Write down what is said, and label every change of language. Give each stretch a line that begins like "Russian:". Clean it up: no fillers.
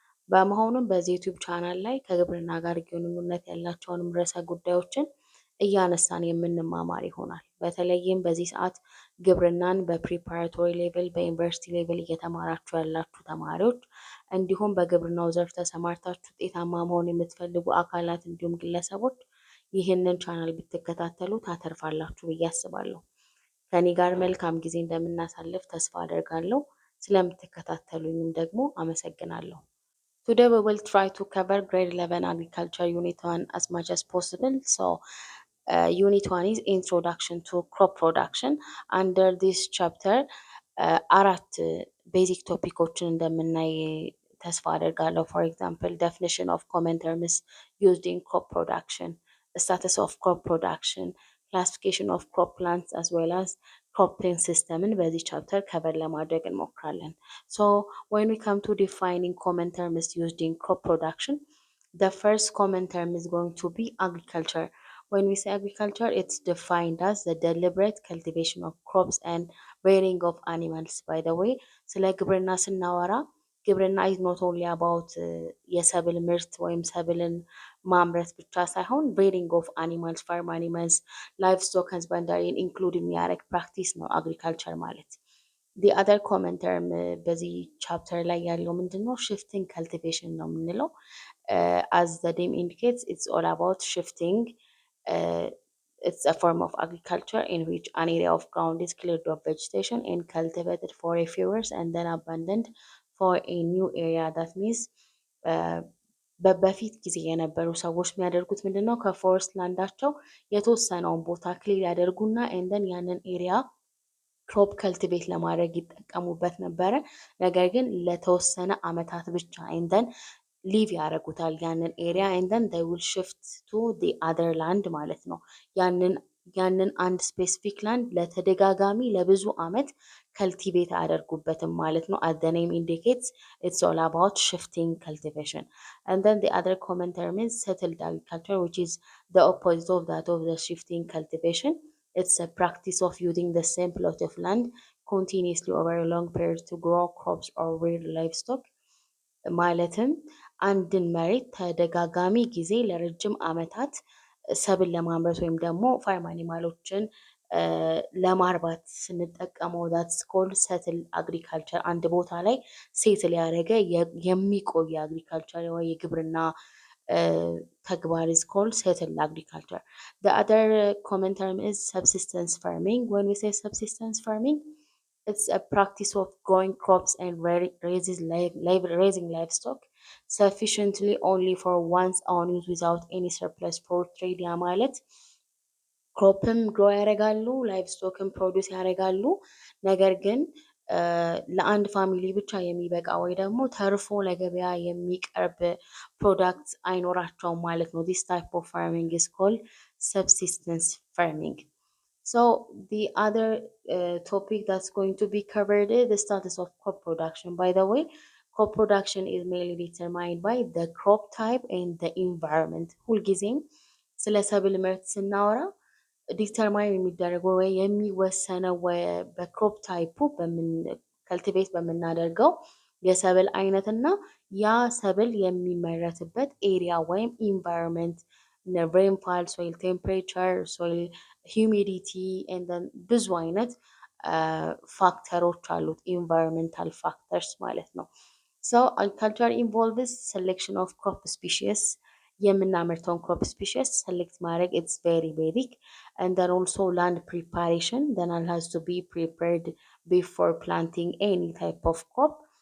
Amharic: በመሆኑም በዚህ ዩቲዩብ ቻናል ላይ ከግብርና ጋር ግንኙነት ያላቸውንም ርዕሰ ጉዳዮችን እያነሳን የምንማማር ይሆናል። በተለይም በዚህ ሰዓት ግብርናን በፕሪፓራቶሪ ሌቭል በዩኒቨርሲቲ ሌቭል እየተማራችሁ ያላችሁ ተማሪዎች እንዲሁም በግብርናው ዘርፍ ተሰማርታችሁ ውጤታማ መሆን የምትፈልጉ አካላት እንዲሁም ግለሰቦች ይህንን ቻናል ብትከታተሉ ታተርፋላችሁ ብዬ አስባለሁ። ከኔ ጋር መልካም ጊዜ እንደምናሳልፍ ተስፋ አደርጋለሁ። ስለምትከታተሉኝም ደግሞ አመሰግናለሁ።
English: Today we will try to cover grade 11 agriculture unit 1 as much as possible. So unit 1 is introduction to crop production. Under this chapter
Amharic: አራት ቤዚክ ቶፒኮችን እንደምናይ ተስፋ አደርጋለሁ።
English: For example, definition of common terms used in crop production, status of crop production, classification of crop plants as well as cropping systemን
Amharic: በዚህ ቻፕተር ከቨር ለማድረግ እንሞክራለን።
English: So when we come to defining common terms used in crop production, the first common term is going to be agriculture. When we say agriculture, it's defined as the deliberate cultivation of crops and rearing of animals. By the way,
Amharic: ስለ ግብርና ስናወራ ግብርና
English: is not only about
Amharic: የሰብል ምርት ወይም ሰብልን ማምረት ብቻ ሳይሆን
English: rearing of animals, farm animals, livestock husbandry include
Amharic: የሚያደርግ ፕራክቲስ ነው
English: agriculture ማለት። The other common term
Amharic: በዚህ ቻፕተር ላይ ያለው ምንድነው?
English: shifting cultivation
Amharic: ነው የምንለው።
English: As the name indicates, it's all about shifting. It's a form of agriculture in which an area of ground is cleared of vegetation and cultivated for a few years and then abandoned for a new area.
Amharic: That means በፊት ጊዜ የነበሩ ሰዎች የሚያደርጉት ምንድነው? ከፎረስት ላንዳቸው የተወሰነውን ቦታ ክሊር ያደርጉና ኤንደን ያንን ኤሪያ ክሮፕ ከልቲቬት ለማድረግ ይጠቀሙበት ነበረ። ነገር ግን ለተወሰነ አመታት ብቻ ኤንደን ሊቭ ያደርጉታል ያንን ኤሪያ ኤንደን
English: they will shift to the other land
Amharic: ማለት ነው። ያንን አንድ ስፔሲፊክ ላንድ ለተደጋጋሚ ለብዙ አመት ከልቲቬት አያደርጉበትም ማለት ነው።
English: As the name indicates, it's all about shifting cultivation. And then the other common term is settled agriculture, which is the opposite of that of the shifting cultivation. It's a practice of using the same plot of land continuously over a long period to grow crops or rear livestock.
Amharic: ማለትም አንድን መሬት ተደጋጋሚ ጊዜ ለረጅም አመታት ሰብል ለማምረት ወይም ደግሞ ፋርም አኒማሎችን ለማርባት ስንጠቀመው
English: that's called settle agriculture።
Amharic: አንድ ቦታ ላይ ሴትል ያደረገ የሚቆይ አግሪካልቸር ወይ የግብርና ተግባር
English: is called settled agriculture. The other common term is subsistence farming. When we say subsistence farming, it's a practice of growing crops and raising livestock sufficiently only for one's own use without any surplus for trade.
Amharic: ያ ማለት ክሮፕም ግሮ ያደርጋሉ፣ ላይቭስቶክም ፕሮዲውስ ያደርጋሉ። ነገር ግን ለአንድ ፋሚሊ ብቻ የሚበቃ ወይ ደግሞ ተርፎ ለገበያ የሚቀርብ ፕሮዳክት አይኖራቸውም ማለት ነው።
English: This type of farming is called subsistence farming. So the other topic that's going to be covered is the status of crop production. By the way, crop production is mainly determined by the crop type and the environment.
Amharic: ሁልጊዜም ስለ ሰብል ምርት ስናወራ ዲተርማይን የሚደረገው ወይ የሚወሰነው በክሮፕ ታይፑ ከልቲቬት በምናደርገው የሰብል አይነት እና ያ ሰብል የሚመረትበት ኤሪያ ወይም ኢንቫይሮንመንት
English: rainfall, soil temperature, soil humidity and then
Amharic: ብዙ አይነት ፋክተሮች አሉት
English: environmental factors
Amharic: ማለት ነው።
English: So agriculture involves selection of crop species. የምናመርተውን crop species select ማድረግ it's very basic. And then also land preparation. The land has to be prepared before planting any type of crop.